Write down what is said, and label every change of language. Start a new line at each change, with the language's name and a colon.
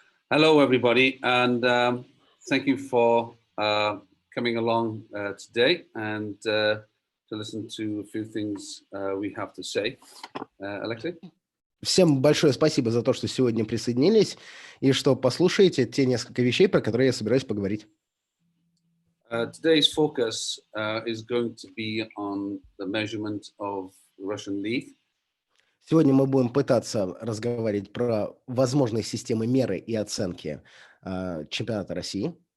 English: Hello, everybody, and thank you for coming along today and to listen to a few things we have to say. Alexei?
Russian: Всем большое спасибо за то, что сегодня присоединились и что послушаете те несколько вещей, про которые я собираюсь поговорить.
English: Today's focus is going to be on the measurement of the Russian league.
Russian: Сегодня мы будем пытаться разговаривать про возможные системы меры и оценки чемпионата России.